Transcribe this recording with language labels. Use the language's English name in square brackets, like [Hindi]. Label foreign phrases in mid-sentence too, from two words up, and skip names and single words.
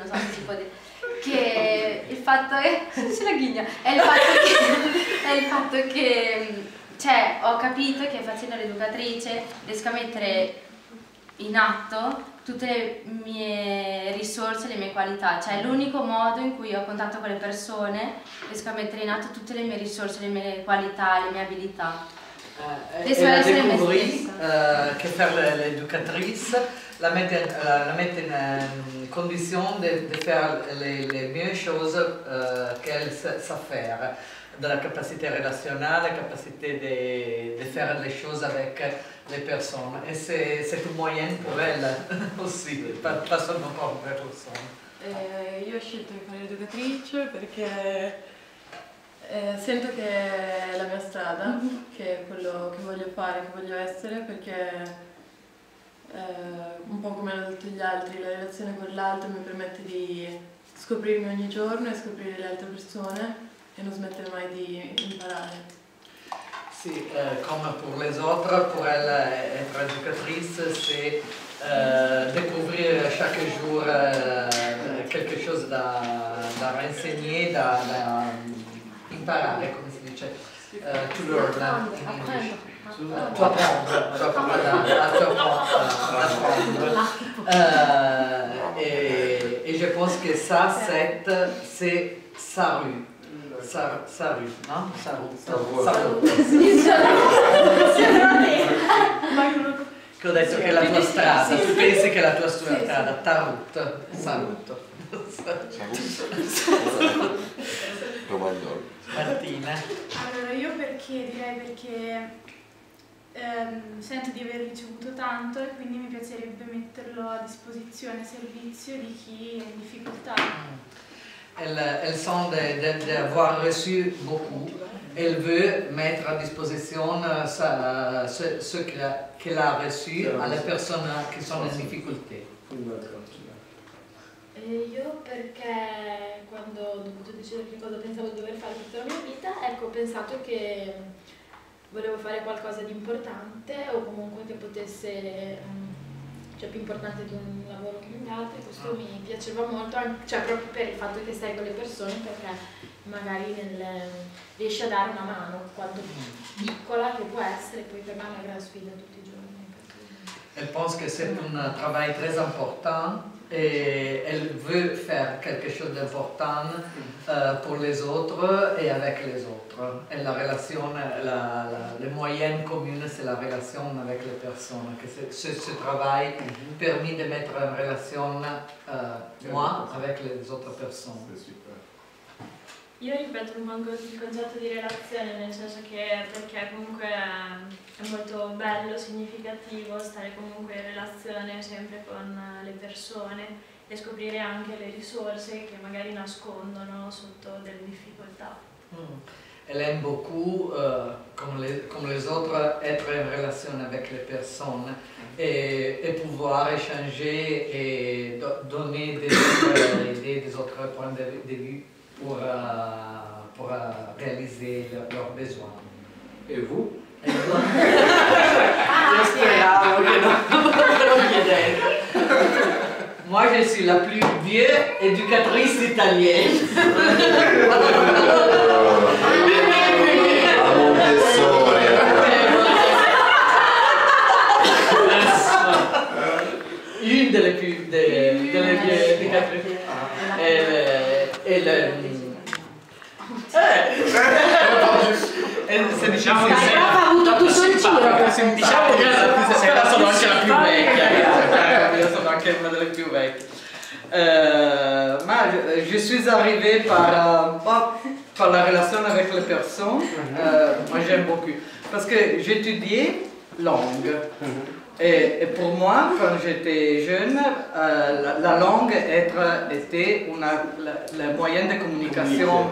[Italian] so se si può dire, che il fatto è, c'è la ghigna, è il fatto che cioè, ho capito che facendo l'educatrice riesco a mettere in atto tutte le mie risorse, le mie qualità, cioè è l'unico modo in cui ho contatto con le persone, riesco a mettere in atto tutte le mie risorse, le mie qualità, le mie abilità. [French] Et elle a découvert que faire l'éducatrice la met en condition de faire les meilleures choses qu'elle sait faire, de la capacité relationnelle, la capacité de faire les choses avec les personnes. Et c'est un moyen pour elle aussi, pas seulement pour les personnes. [Italian] Io ho scelto di fare l'educatrice perché sento che è la mia strada, che è quello che voglio fare, che voglio essere, perché un po' come hanno detto gli altri, la relazione con l'altro mi permette di scoprirmi ogni giorno e scoprire le altre persone e non smettere mai di imparare. Sì, come [French] pour les autres, pour elle, être éducatrice, c'est découvrir chaque jour quelque chose da renseigner, [Italian] da imparare, come si dice, [English] to learn in English. [French] Tu apprendre, et je pense que ça, c'est sa rue. Sa rue, no? Sa rue. [Italian] Che ho detto che è la tua strada, tu pensi che è la tua strada, [French] ta route, sa route. [Italian] Martina. Allora io direi perché sento di aver ricevuto tanto e quindi mi piacerebbe metterlo a disposizione, a servizio di chi è in difficoltà. [French] Elle sent d'avoir reçu beaucoup. Elle veut mettre à disposition ce qu'elle a reçu [Italian] alle persone che sono in difficoltà. Io perché quando ho dovuto decidere che cosa pensavo di dover fare tutta la mia vita, ecco, ho pensato che volevo fare qualcosa di importante o comunque che potesse, cioè più importante di un lavoro che gli altri, questo mi piaceva molto, cioè proprio per il fatto che stai con le persone, perché magari riesci a dare una mano, quanto piccola che può essere, poi per me è una gran sfida tutti i giorni. [French] Elle pense que c'est un travail très important et elle veut faire quelque chose d'important pour les autres et avec les autres. Et la relation, le moyen commun, c'est la relation avec les personnes. Que ce travail permet de mettre en relation moi avec les autres personnes. [Italian] Io ripeto un po' il concetto di relazione, nel senso che perché comunque è molto bello, significativo stare comunque in relazione sempre con le persone e scoprire anche le risorse che magari nascondono sotto delle difficoltà. [French] Elle aime beaucoup, comme les autres, être en relation avec les personnes et pouvoir échanger et donner des autres idées, des autres points de vue pour réaliser leurs besoins. Et vous? [Italian] Io speravo che non me lo chiedete. [French] Moi, je suis la plus vieille éducatrice italienne. A Montessori. [Italian] Une delle più delle vieille éducatrici. Se diciamo che ha avuto tutto il giro. diciamo che sono anche la più vecchia, io sono anche una delle più vecchie. [French] Ma je suis arrivée par la relation avec les personnes. Moi j'aime beaucoup parce que j'étudiais langue. Et pour moi, quand j'étais jeune, la langue était le moyen de communication.